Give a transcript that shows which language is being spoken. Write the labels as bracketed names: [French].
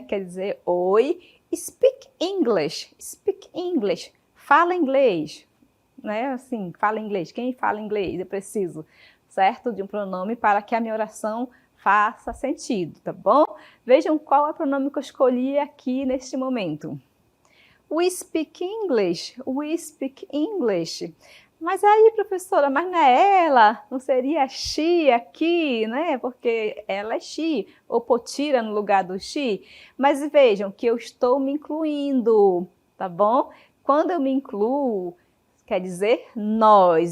[Portuguese] Quer dizer oi. [English] Speak English, [Portuguese] fala inglês, né? Assim, fala inglês. Quem fala inglês? Eu preciso, certo? De um pronome para que a minha oração faça sentido, tá bom? Vejam qual é o pronome que eu escolhi aqui neste momento. [English] We speak English, we speak English. [Portuguese] Mas aí, professora, mas não é ela? Não seria she aqui, né? Porque ela é she, ou Potira no lugar do she. Mas vejam que eu estou me incluindo, tá bom? Quando eu me incluo, quer dizer nós.